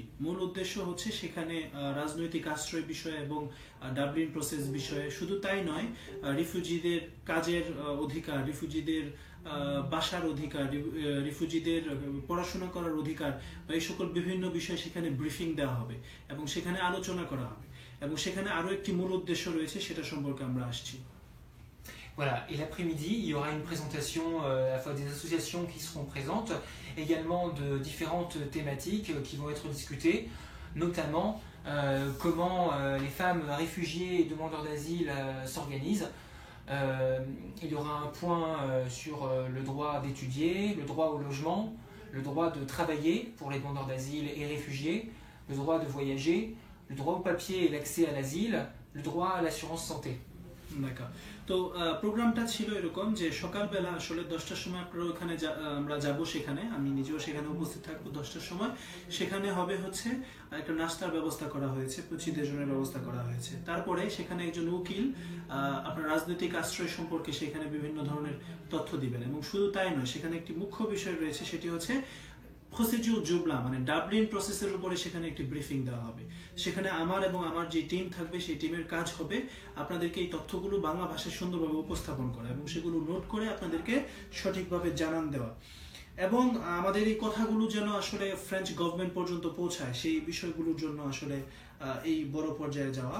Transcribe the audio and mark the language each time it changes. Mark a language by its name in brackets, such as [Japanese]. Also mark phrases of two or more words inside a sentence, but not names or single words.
[Bangla] মূল উদ্দেশ্য হচ্ছে সেখানে রাজনৈতিক আশ্রয় বিষয়ে এবং ডাবলিন প্রসেস বিষয়ে, শুধু তাই নয় রিফিউজিদের কাজের অধিকার, রিফিউজিদের বাসার অধিকার, রিফিউজিদের পড়াশোনা করার অধিকার বা এই সকল বিভিন্ন বিষয়ে সেখানে ব্রিফিং দেওয়া হবে এবং সেখানে আলোচনা করা হবে। এবং সেখানে আরো একটি মূল উদ্দেশ্য রয়েছে সেটা সম্পর্কে আমরা আসছি। [French] Voilà, et l'après-midi, il y aura une présentation à la fois des associations qui seront présentes, également de différentes thématiques qui vont être discutées, notamment comment les femmes réfugiées et demandeurs d'asile s'organisent. Il y aura un point sur le droit d'étudier, le droit au logement, le droit de travailler pour les demandeurs d'asile et réfugiés, le droit de voyager, le droit au papier et l'accès à l'asile, le droit à l'assurance santé. D'accord. [Bangla] তো প্রোগ্রামটা ছিল এরকম যে সকালবেলা আসলে 10টার সময় আপনারা ওখানে আমরা যাব, সেখানে আমি নিজেও সেখানে উপস্থিত থাকবো 10টার সময়। সেখানে হবে হচ্ছে একটা নাস্তার ব্যবস্থা করা হয়েছে, [French] petit déjeuner [Bangla] ব্যবস্থা করা হয়েছে। তারপরে সেখানে একজন উকিল আপনার রাজনৈতিক আশ্রয় সম্পর্কে সেখানে বিভিন্ন ধরনের তথ্য দিবেন। এবং শুধু তাই নয়, সেখানে একটি মুখ্য বিষয় রয়েছে, সেটি হচ্ছে [French] procédure Dublin [Bangla] মানে ডাবলিন প্রসেসের উপরে সেখানে একটি ব্রিফিং দেওয়া হবে। সেখানে আমার এবং আমার যে টিম থাকবে সেই টিমের কাজ হবে আপনাদেরকে এই তথ্যগুলো বাংলা ভাষায় সুন্দরভাবে উপস্থাপন করা এবং সেগুলো নোট করে আপনাদেরকে সঠিকভাবে জানান দেওয়া এবং আমাদের এই কথাগুলো যেন আসলে [English] French government [Bangla] পর্যন্ত পৌঁছায় সেই বিষয়গুলোর জন্য আসলে এই বড় পর্যায়ে যাওয়া।